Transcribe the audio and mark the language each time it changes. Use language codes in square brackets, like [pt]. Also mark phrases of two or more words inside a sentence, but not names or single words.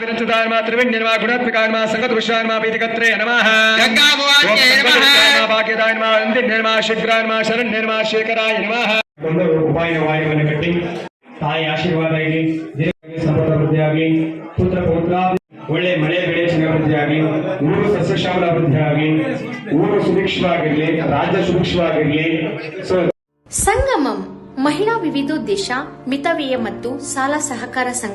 [sa] ರುದ್ರಾಯ ನಮಃ ತ್ರಿವಿಣ್ಯ ನಮಃ ಗುಣಾತ್ಮಿಕಾಯ ನಮಃ ಸಂಗತಪುರುಷಾಯ ನಮಃ ಪೀತಿಕತ್ರೇ ನಮಃ ಗಂಗಾಭವಾನ್ಯೈ ನಮಃ ಭಾಗ್ಯದಾಯ ನಮಃ ಅಂದಿನ್ಯ ನಮಃ ಶೀಘ್ರಾಯ ನಮಃ ಶರಣ್ಯ ನಮಃ ಶೇಖರಾಯ ನಮಃ. [kn] ಒಂದು ಉಪಾಯ ವಾಯುವನ್ನು ಕಟ್ಟಿ ತಾಯಿ ಆಶೀರ್ವಾದ ಇರಲಿ, ಸಂಪದ ವೃದ್ಧಿಯಾಗಿ, ಪುತ್ರ ಪೌತ್ರ ಒಳ್ಳೆ ಮಳೆ ಬೆಳೆ ಸಮೃದ್ಧಿಯಾಗಿ, ಊರು ಸಸ್ಯಶ್ಯಾಮಲ ಅಭಿವೃದ್ಧಿಯಾಗಿ, ಊರು ಸುಭಿಕ್ಷವಾಗಿರ್ಲಿ, ರಾಜ್ಯ ಸುಭಿಕ್ಷವಾಗಿರ್ಲಿ. ಸಂಗಮಂ ಮಹಿಳಾ ವಿವಿಧೋದ್ದೇಶ ಮಿತವ್ಯಯ ಮತ್ತು ಸಾಲ ಸಹಕಾರ ಸಂಘ.